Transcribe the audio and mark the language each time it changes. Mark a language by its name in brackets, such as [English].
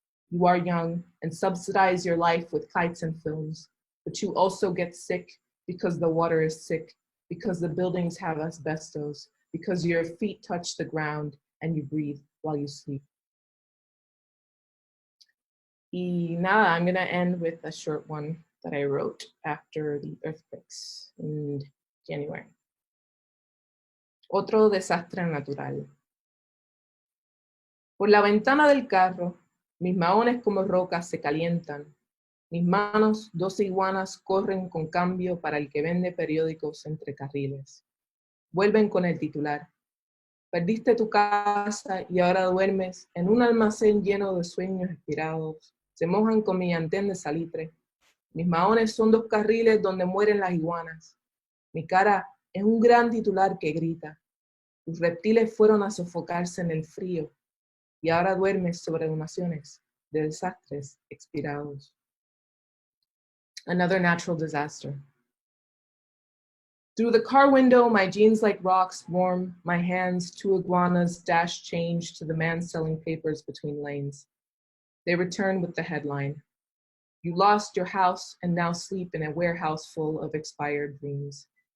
[English] You are young and subsidize your life with kites and films, but you also get sick because the water is sick, because the buildings have asbestos, because your feet touch the ground and you breathe while you sleep. Y nada, I'm gonna end with a short one that I wrote after the earthquakes in January. [Spanish] Otro desastre natural. Por la ventana del carro, mis maones como rocas se calientan. Mis manos, 12 iguanas, corren con cambio para el que vende periódicos entre carriles. Vuelven con el titular. Perdiste tu casa y ahora duermes en un almacén lleno de sueños expirados. Se mojan con mi antén de salitre. Mis maones son 2 carriles donde mueren las iguanas. Mi cara es un gran titular que grita. Tus reptiles fueron a sofocarse en el frío y ahora duermes sobre donaciones de desastres expirados. [English] Another natural disaster. Through the car window, my jeans like rocks warm, my hands, 2 iguanas dash change to the man selling papers between lanes. They return with the headline, "You lost your house and now sleep in a warehouse full of expired dreams."